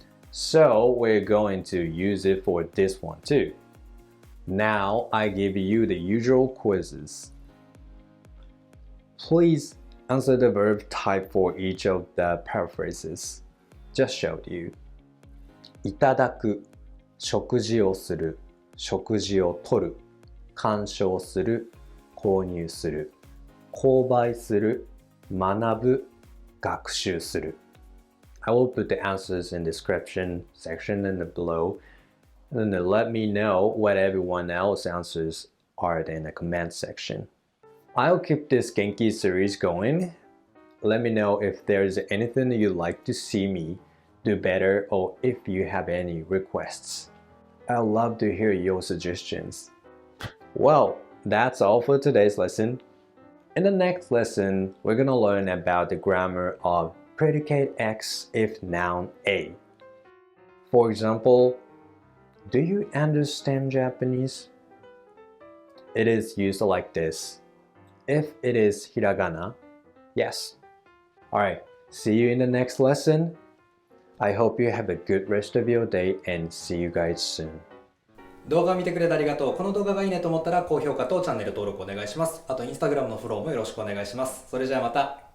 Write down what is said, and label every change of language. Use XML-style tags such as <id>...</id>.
<en>So we're going to use it for this one too. Now I give you the usual quizzes. Please answer the verb type for each of the paraphrases. Just showed you.</en> <ja>いただく、食事をする、食事をとる、鑑賞する、購入する、購買する、学ぶ、学習する。</ja> <en>I will put the answers in the description section and below, and then let me know what everyone else's answers are in the comment section. I'll keep this Genki series going. Let me know if there's anything you'd like to see me do better or if you have any requests. I'd love to hear your suggestions. Well, that's all for today's lesson. In the next lesson, we're gonna learn about the grammar of predicate X if noun A. For example, do you understand Japanese? It is used like this. If it is hiragana, yes. Alright, see you in the next lesson. I hope you have a good rest of your day and see you guys soon.</en> <ja>動画を見てくれてありがとう。この動画がいいねと思ったら高評価とチャンネル登録お願いします。あとインスタグラムのフォローもよろしくお願いします。それじゃあまた。</ja>